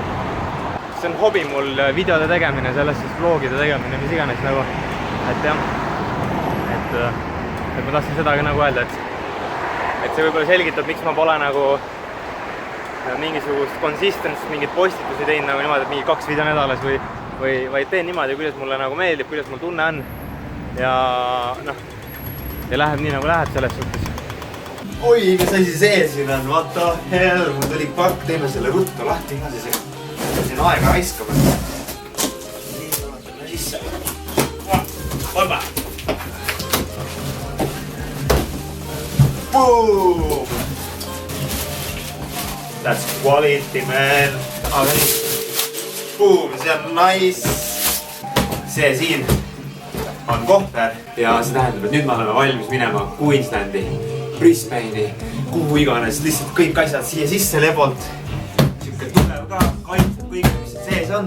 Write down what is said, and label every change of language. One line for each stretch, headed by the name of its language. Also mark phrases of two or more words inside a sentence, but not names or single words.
Estonian: See on hobi mul videode tegemine, sellest siis vlogide tegemine, mis iganes nagu, et jah, et ma tahtsin seda ka nagu öelda, et see võib-olla selgitab, miks ma pole nagu mingisugust consistence, mingit postitusi teinud nagu niimoodi, et mingi 2 video nädalas või teen niimoodi, kuidas mulle nagu meeldib, kuidas mul tunne on ja noh, ja läheb nii nagu läheb selles suhtes. Oi, mis asi see siin on,
English: what the hell,
Estonian: mul tuli park, teeme selle ruttu lahti ka siis, siin aega raiskama. Nii, vaatame sisse. Opa! Boom!
English: That's quality, man.
Estonian: Aga nii. Boom, see on nice. See siin on kohver ja see tähendab, et nüüd me oleme valmis minema Queenslandi, Brisbane'i, kuhu iganes, lihtsalt kõik asjad siia sisse lebolt. Siuke tugev ka, kaitseb kõik, mis sees on.